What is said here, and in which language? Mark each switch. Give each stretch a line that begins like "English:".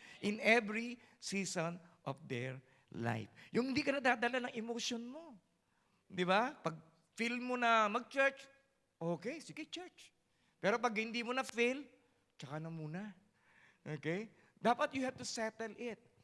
English: In every season of their life.
Filipino: Yung hindi ka nadadala ng emotion mo. Di ba? Pag feel mo na mag-church, okay, sige church. Pero pag hindi mo na feel, tsaka na muna. Okay?
English: Dapat you have to settle it.